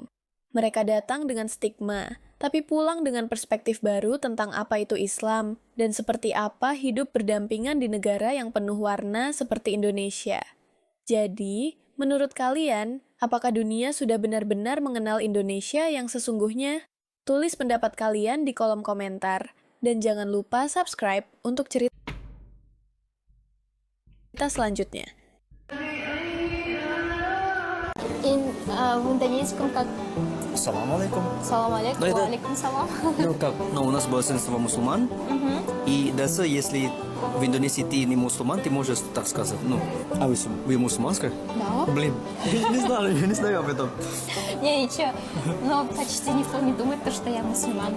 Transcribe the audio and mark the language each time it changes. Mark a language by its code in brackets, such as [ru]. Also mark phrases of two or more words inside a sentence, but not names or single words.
[id] Mereka datang dengan stigma, tapi pulang dengan perspektif baru tentang apa itu Islam, dan seperti apa hidup berdampingan di negara yang penuh warna seperti Indonesia. Jadi, menurut kalian, apakah dunia sudah benar-benar mengenal Indonesia yang sesungguhnya? Tulis pendapat kalian di kolom komentar. Dan jangan lupa subscribe untuk cerita selanjutnya. [ru] В индонезийском как? [ar] سلام عليكم. سلام عليكم. [ru] Ну, это- [ar] عليكم السلام. [ru] Ну как, ну у нас большинство мусульман. И даже если в Индонезии ты не мусульман, ты можешь так сказать. Ну, а вы мусульманская? Да. Блин, я не знаю об этом. Не, ничего. Но почти никто не думает, что я мусульманка.